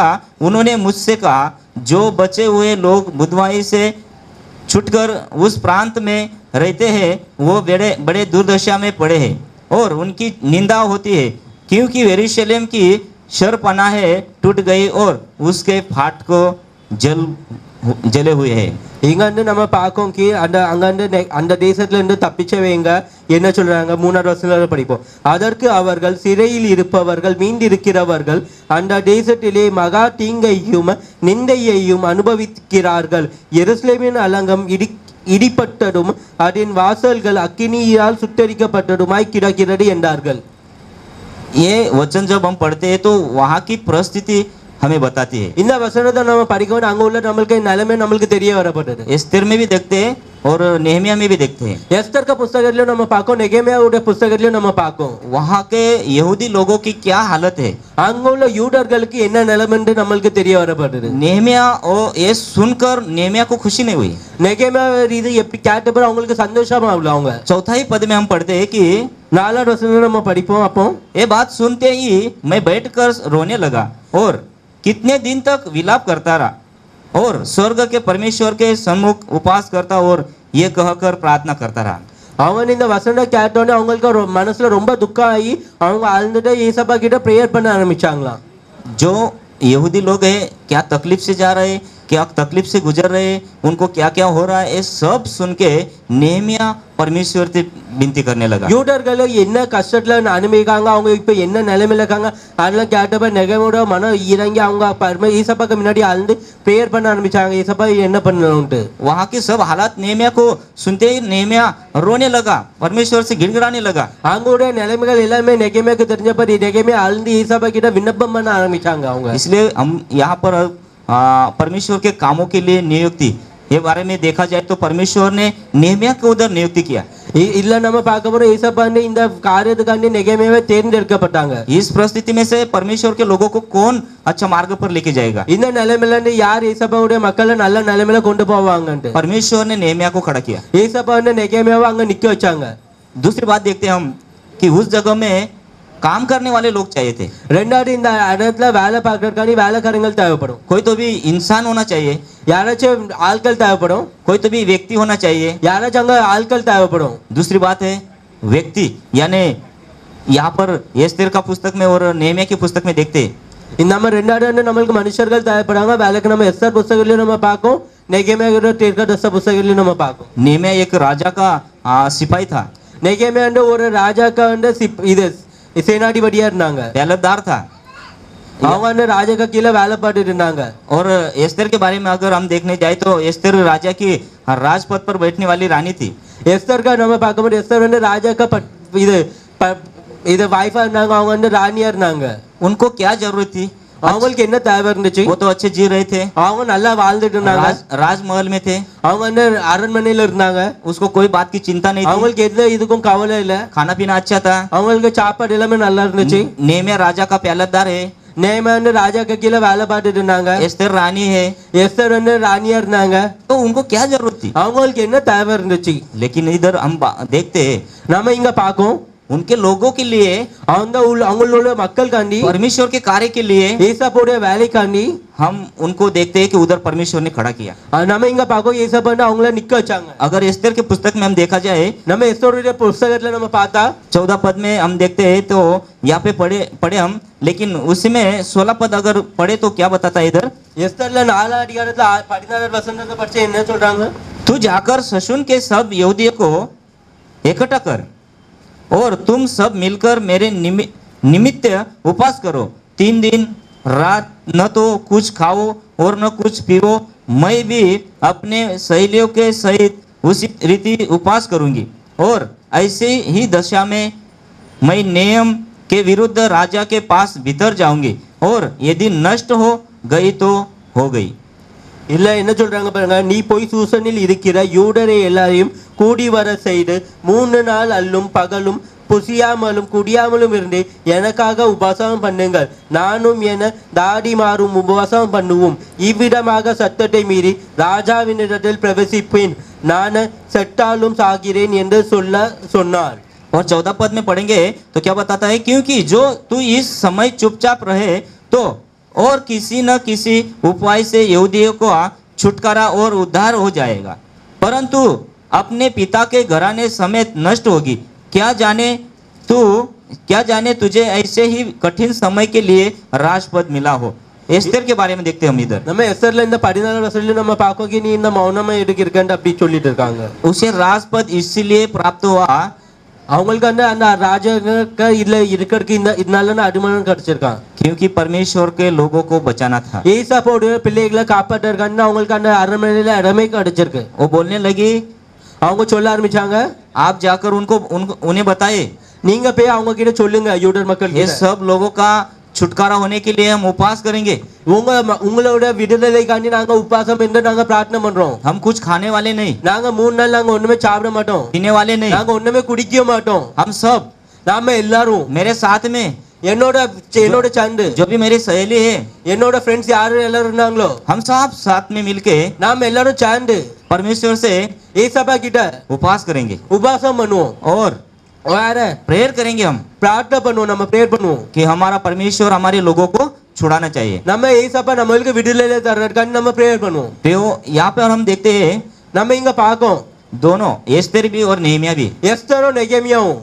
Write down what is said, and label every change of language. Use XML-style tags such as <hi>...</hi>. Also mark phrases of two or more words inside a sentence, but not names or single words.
<hi>उन्होंने मुझसे कहा, जो बचे हुए लोग बुधवाई से छूटकर उस प्रांत में रहते हैं वो बड़े दुर्दशा में पड़े हैं और उनकी निंदा होती है, क्योंकि यरूशलेम की शरपनाहें टूट गई और उसके फाटको जले हुए हैं.</hi> <ta>இங்க வந்து நம்ம பார்க்கோம் कि அந்த தேசத்துல இருந்து தப்பிச்சவங்க என்ன சொல்றாங்க. 3வது வசனத்துல படிப்போம். அதற்கு அவர்கள், சிறையில் இருப்பவர்கள் மீண்டிருக்கிறவர்கள் அந்த தேசத்திலே மகா தீங்கையும் நிந்தையையும் அனுபவிக்கிறார்கள். எருசலேமின் அலங்கம் இடிப்பட்டதும் அதன் வாசல்கள் அக்கினியால் சுட்டரிக்கப்பட்டதுமாய் கிடக்கிறது என்றார்கள்.</ta> <hi>ये वचन जब हम पढ़ते हैं तो वहाँ की परिस्थिति हमें बताती है.</hi> <ta>இந்த வசனத்தை நம்ம படிக்கும் அங்க உள்ள நம்மளுக்கு நிலைமை நம்மளுக்கு தெரிய வரப்பட்டது.</ta> <hi>एस्तेर में भी देखते हैं और नेहमिया में भी देखते हैं.</hi> <ta>எஸ்தர் का புத்தகத்திலும் நம்ம பார்க்கோம், நெகேமியாவோட புத்தகத்திலும் நம்ம பார்க்கோம்.</ta> <hi>वहाँ के यहूदी लोगों की क्या हालत है,</hi> <ta>அங்க உள்ள யூதர்களுக்கு என்ன நிலைமை என்று நம்மளுக்கு தெரிய வரப்பட்டது.</ta> <hi>नेहमिया और ये सुनकर नेहमिया को खुशी नहीं हुई.</hi> <ta>நெகேமியா இது எப்படி கேட்டப்ப அவங்களுக்கு சந்தோஷமா ஆகல. அவங்க</ta> <hi>चौथा ही पद में हम पढ़ते हैं कि</hi> <ta>4வது வசனம் நம்ம படிப்போம். அப்போ</ta> <hi>ये बात सुनते ही मैं बैठकर रोने लगा और कितने दिन तक विलाप करता रहा और स्वर्ग के परमेश्वर के सम्मुख उपवास करता और ये कहकर प्रार्थना करता रहा.</hi> <ta>அவங்க இந்த வசனம் கேட்டோன்னே அவங்களுக்கு மனசுல ரொம்ப துக்கம் ஆகி அவங்க ஆழ்ந்துட்டு ஏசப்பா கிட்ட ப்ரேயர் பண்ண ஆரம்பிச்சாங்களாம்.</ta> <hi>जो यहूदी लोग हैं क्या तकलीफ से जा रहे, क्या तकलीफ से गुजर रहे, उनको क्या क्या हो रहा है, ये सब सुन के नेहमिया परमेश्वर से विनती करने लगा.</hi> <ta>யூதர்கள் என்ன கஷ்டத்துல அனுபவிக்காங்க, அவங்க இப்ப என்ன நிலைமையில இருக்காங்க, அதெல்லாம் கேட்டப்ப நெகேமியாவோட மனம் இறங்கி அவங்க ஏசப்பாக்கு முன்னாடி ஆழ்ந்து ப்ரேயர் பண்ண ஆரம்பிச்சாங்க. ஏசப்பா என்ன பண்ணணும்ட்டு.</ta> <hi>वहाँ की सब हालात नेहमिया को सुनते ही नेहमिया रोने लगा, परमेश्वर से गिड़गिड़ाने लगा.</hi> <ta>அவங்களோட நிலைமைகள் எல்லாமே நெகேமியாக்கு தெரிஞ்சப்ப நெகேமியா ஆழ்ந்து ஏசப்பா கிட்ட விண்ணப்பம் பண்ண ஆரம்பிச்சாங்க. அவங்க</ta> <hi>इसलिए हम यहाँ पर परमेश्वर के कामों के लिए नियुक्ति ये बारे में देखा जाए तो परमेश्वर ने नेहमिया को उधर नियुक्ति किया.</hi> <ta>இல்ல நம்ம பார்க்க போறோம் ஏசப்பா இந்த காரியத்துக்காண்டி நெகேமியாவை தேர்ந்தெடுக்கப்பட்டாங்க.</ta> <hi>इस परिस्थिति में से परमेश्वर के लोगों को कौन अच्छा मार्ग पर लेके जाएगा,</hi> <ta>இந்த நிலைமையில இருந்து யார் ஏசப்பாவுடைய மக்களை நல்ல நிலைமையில கொண்டு போவாங்கன்னு</ta> <hi>परमेश्वर ने नेहमिया को खड़ा किया.</hi> <ta>ஏசப்பா நெகேமியாவை அங்க நிக்க வச்சாங்க.</ta> <hi>दूसरी बात देखते हैं हम कि उस जगह में काम करने वाले लोग चाहिए थे।</hi> <ta>రెండోది இந்த இடத்துல வேலை பார்க்கறதுக்கான வேலைக்காரங்கள் தேவைப்படும்.</ta> <hi>कोई तो भी इंसान होना चाहिए,</hi> <ta>யாராச்சும் ஆட்கள் தேவைப்படும்.</ta> <hi>कोई तो भी व्यक्ति होना चाहिए।</hi> <ta>யாராச்சும் அங்க ஆட்கள் தேவைப்படும்.</ta> <hi>दूसरी बात है व्यक्ति, यानी यहाँ पर एस्तेर का पुस्तक में और नेहमिया की पुस्तक में देखते हैं</hi> <ta>இந்த நம்ம ரெண்டாவது வந்து நம்மளுக்கு மனுஷர்கள் தேவைப்படாங்க. வேலைக்கு நம்ம எஸ்தர் புஸ்தகத்திலையும் நம்ம பார்க்கும், நெகேமியா தீர்க்கதரிசி புஸ்தகத்திலையும் நம்ம பார்க்கும்.</ta> <hi>नेहमिया एक राजा का सिपाही था,</hi> <ta>நெகேமியா வந்து ஒரு ராஜாக்கா வந்து இது சேனாதிபதியா இருந்தாங்க.</ta> <hi>पहरेदार था।</hi> <ta>அவங்க வந்து ராஜாக்கா கீழே வேலை பார்த்துட்டு இருந்தாங்க.</ta> <hi>और एस्तेर के बारे में अगर हम देखने जाए तो एस्तेर राजा की राजपद पर बैठने वाली रानी थी।</hi> <ta>எஸ்தர்க்கா நம்ம பார்க்கும்போது எஸ்தர் வந்து ராஜாக்கா இது வைஃபா இருந்தாங்க, அவங்க வந்து ராணியா இருந்தாங்க.</ta> <hi>उनको क्या जरूरत थी?</hi> <ta>அவங்களுக்கு என்ன தேவை இருந்துச்சு?</ta> <hi>वो तो अच्छे जी रहे थे,</hi> <ta>அவங்க நல்லா வாழ்ந்துட்டு இருந்தாங்க.</ta> <hi>राजमहल में थे,</hi> <ta>அவங்க வந்து அரண்மனையில இருந்தாங்க.</ta> <hi>उसको कोई बात की चिंता नहीं थी,</hi> <ta>அவங்களுக்கு எந்த இதுக்கும் கவலை இல்ல.</ta> <hi>खाना पीना अच्छा था।</hi> <ta>அவங்களுக்கு சாப்பாடு எல்லாமே நல்லா இருந்துச்சு.</ta> <hi>नेहमिया राजा का पहरेदार है,</hi> <ta>நேமா வந்து ராஜாக்கா கீழே வேலை பார்த்துட்டு இருந்தாங்க.</ta> <hi>एस्तेर रानी है,</hi> <ta>எஸ்தர் வந்து ராணியா இருந்தாங்க.</ta> <hi>तो उनको क्या जरूरत थी?</hi> <ta>அவங்களுக்கு என்ன தேவை இருந்துச்சு?</ta> <hi>लेकिन इधर हम देखते हैं</hi> <ta>நம்ம இங்க பார்க்கும்</ta> <hi>उनके लोगों के लिए,</hi> <ta>அவங்களோட மக்களுக்காண்டி,</ta> <hi>परमेश्वर के कार्य के लिए</hi> <ta>ஏசப்போட வேலைக்காண்டி</ta> <hi>हम उनको देखते हैं कि उधर परमेश्वर ने खड़ा किया।</hi> <ta>நம்ம இங்க பார்க்கும் ஏசப்பா வந்து அவங்கள நிக்க வச்சாங்க.</ta> <hi>अगर एस्तेर के पुस्तक में हम देखा जाए,</hi> <ta>நம்ம எஸ்தருடைய புஸ்தகத்துல நம்ம பார்த்தா</ta> <hi>14 पद में हम देखते हैं, तो यहाँ पे पढ़े हम, लेकिन उसमें 16 पद अगर पढ़े तो क्या बताता है इधर?</hi> <ta>எஸ்தர்ல 4 அதிகாரத்துல 14 வசனத்தை படிச்சு என்ன சொல்றாங்க?</ta> <hi>तू जाकर शशून के सब यहूदियों को इकट्ठा कर और तुम सब मिलकर मेरे निमित्त उपवास करो। 3 दिन रात न तो कुछ खाओ और न कुछ पियो। मैं भी अपने सहेलियों के सहित उसी रीति उपवास करूंगी और ऐसे ही दशा में मैं नियम के विरुद्ध राजा के पास भीतर जाऊंगी और यदि नष्ट हो गई तो हो गई।</hi> <ta>இல்ல என்ன சொல்றாங்க பாருங்க, நீ போய் சூசனில் இருக்கிற யூதரை எல்லாரையும் கூடி வர செய்து 3 நாள் அல்லும் பகலும் புசியாமலும் குடியாமலும் இருந்து எனக்காக உபவாசம் பண்ணுங்கள். நானும் என தாடிமாரும் உபவாசம் பண்ணுவோம். இவ்விடமாக சத்தத்தை மீறி ராஜாவினிடத்தில் பிரவேசிப்பேன். நான் செட்டாலும் சாகிறேன் என்று சொன்னார்.</ta> <hi>और 14 पद में पढ़ेंगे तो क्या बताता है? क्योंकि जो तू इस समय चुपचाप रहे तो और किसी न किसी उपाय से यहूदियों को छुटकारा और उद्धार हो जाएगा, परंतु अपने पिता के घराने समेत नष्ट होगी। क्या जाने तुझे ऐसे ही कठिन समय के लिए राजपद मिला हो। एस्तेर के बारे में देखते हैं हम इधर।</hi> <ta>நம்ம எஸ்தர்ல இந்த 14 வசனத்துல நம்ம பார்க்கோம் कि நீ இந்த மௌனமா எடுக்கிறக்கன்னு அப்படி சொல்லிட்டு இருக்காங்க.</ta> <hi>उसे राजपद इसलिए प्राप्त हुआ,</hi> <ta>அவங்களுக்கு அந்த ராஜாக்கு இல்ல இருக்கிறதுக்கு இதனால அடிமானம் கிடைச்சிருக்கான்.</ta> <hi>क्योंकि परमेश्वर के लोगों को बचाना था।</hi> <ta>ஏசப்போட பிள்ளைகளை காப்பாற்றுறதுக்கான அவங்களுக்கு அந்த அரண்மனையில இடமே கிடைச்சிருக்கு.</ta> <hi>वो बोलने लगी,</hi> <ta>அவங்க சொல்ல ஆரம்பிச்சாங்க,</ta> <hi>आप जाकर उन्हें बताए,</hi> <ta>நீங்க போய் அவங்க கிட்ட சொல்லுங்க யூதர் மக்கள்</ta> <hi>ये सब लोगों का छुटकारा होने के लिए हम उपवास करेंगे।</hi> <ta>உங்களோட விடுதலைக்காண்டி நாங்க உபவாசம் இருந்து நாங்க பிரார்த்தனை பண்றோம்.</ta> <hi>हम कुछ खाने वाले नहीं,</hi> <ta>நாங்க 3 நாள் நாங்க ஒண்ணுமே சாப்பிட மாட்டோம்,</ta> <hi>पीने वाले नहीं,</hi> <ta>நாங்க ஒண்ணுமே குடிக்க மாட்டோம்.</ta> <hi>हम सब,</hi> <ta>நாம எல்லாரும்</ta> <hi>मेरे साथ में</hi> <ta>என்னோட சந்து,</ta> <hi>जो भी मेरी सहेली है,</hi> <ta>என்னோட ஃப்ரெண்ட்ஸ் யாரு எல்லாரும் இருந்தாங்களோ,</ta> <hi>हम सब साथ में मिलके</hi> <ta>நாம எல்லாரும் சேர்ந்து</ta> <hi>परमेश्वर से</hi> <ta>ஏசப்பா கிட்ட</ta> <hi>उपवास करेंगे</hi> <ta>உபவாசம் பண்ணுவோம்.</ta> <hi>और</hi> <ta>வேற</ta> <hi>प्रेयर करेंगे। हम</hi> <ta>பிரார்த்தனை பண்ணுவோம், நம்ம பிரேயர் பண்ணுவோம்</ta> <hi>कि हमारा परमेश्वर हमारे लोगों को छुड़ाना चाहिए।</hi> <ta>நம்ம ஏசப்பா நம்மளுக்கு விடுதலை தர்றதுக்காண்டி நம்ம பிரேயர் பண்ணுவோம்.</ta> <hi>तो यहाँ पे हम देखते हैं</hi> <ta>நம்ம இங்க பார்க்கோம்</ta> <hi>दोनों एस्तेर भी और नेहमिया भी</hi> <ta>எஸ்தரும் நெகேமியாவும்</ta>